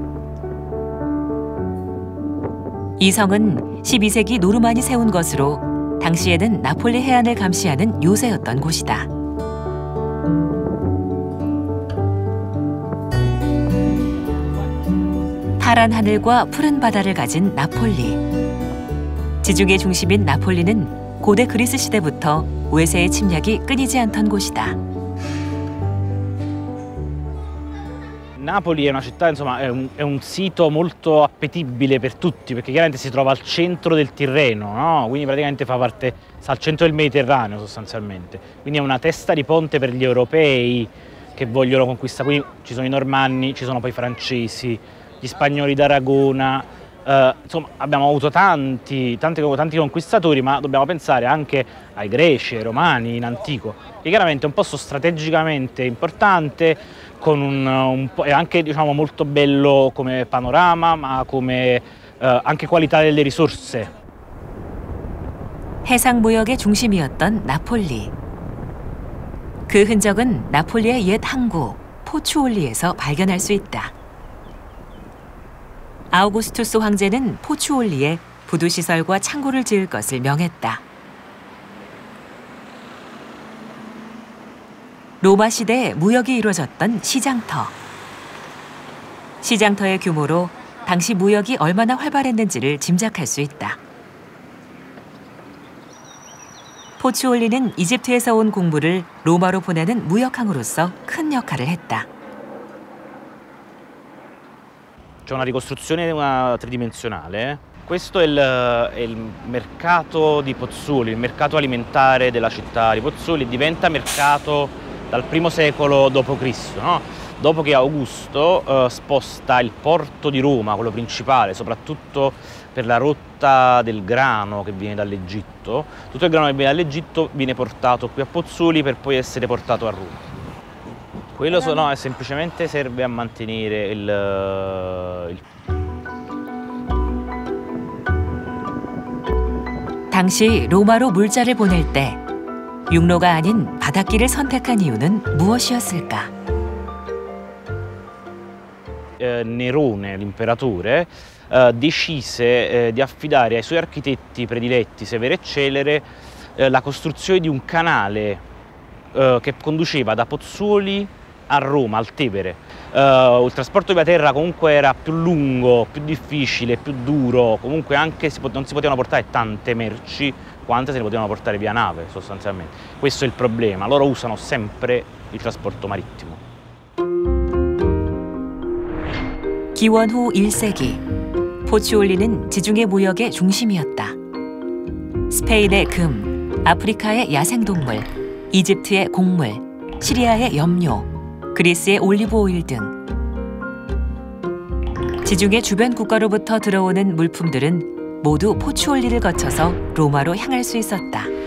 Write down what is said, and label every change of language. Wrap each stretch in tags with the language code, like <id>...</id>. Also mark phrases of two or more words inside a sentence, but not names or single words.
<ko>이 성은 12세기 노르만이 세운 것으로 당시에는 나폴리 해안을 감시하는 요새였던 곳이다. 파란 하늘과 푸른 바다를 가진 나폴리. 지중해 중심인 나폴리는 고대 그리스 시대부터 외세의 침략이 끊이지 않던 곳이다.</ko> <it>Napoli è una città, insomma, è un sito molto appetibile per tutti, perché chiaramente si trova al centro del Tirreno, no? Quindi praticamente sta al centro del Mediterraneo sostanzialmente. Quindi è una testa di ponte per gli europei che vogliono conquistare. Quindi ci sono i normanni, ci sono poi i francesi, gli spagnoli d'Aragona. Insomma, abbiamo avuto tanti conquistatori, ma dobbiamo pensare anche ai greci, ai romani in antico, che chiaramente è un posto strategicamente importante, con è anche, diciamo, molto bello come panorama, ma come anche qualità delle risorse.</it> <ko>해상 무역의 중심이었던 나폴리. 그 흔적은 나폴리의 옛 항구 포추올리에서 발견할 수 있다. 아우구스투스 황제는 포추올리에 부두시설과 창고를 지을 것을 명했다. 로마 시대에 무역이 이루어졌던 시장터. 시장터의 규모로 당시 무역이 얼마나 활발했는지를 짐작할 수 있다. 포추올리는 이집트에서 온 곡물을 로마로 보내는 무역항으로서 큰 역할을 했다.</ko> <it>C'è una ricostruzione tridimensionale. Questo è il mercato di Pozzuoli, il mercato alimentare della città di Pozzuoli. Diventa mercato dal I secolo d.C., no? Dopo che Augusto sposta il porto di Roma, quello principale, soprattutto per la rotta del grano che viene dall'Egitto. Tutto il grano che viene dall'Egitto viene portato qui a Pozzuoli per poi essere portato a Roma. Quello no, semplicemente serve a mantenere</it> <ko>당시 로마로 물자를 보낼 때 육로가 아닌 바닷길을 선택한 이유는 무엇이었을까?</ko> <it>Nerone, l'imperatore, decise di affidare ai suoi architetti prediletti, Severo e Celere, la costruzione di un canale che conduceva da Pozzuoli a Roma, al Tevere. Il trasporto via terra comunque era più lungo, più difficile, più duro, comunque anche non si potevano portare tante merci quante se ne potevano portare via nave sostanzialmente. Questo è il problema, loro usano sempre il trasporto marittimo.</it> <ko>기원 후 1세기, 포추올리는 지중해 무역의 중심이었다. 스페인의 금, 아프리카의 야생동물, 이집트의 곡물, 시리아의 염료, 그리스의 올리브 오일 등 지중해 주변 국가로부터 들어오는 물품들은 모두 포추올리를 거쳐서 로마로 향할 수 있었다.</ko>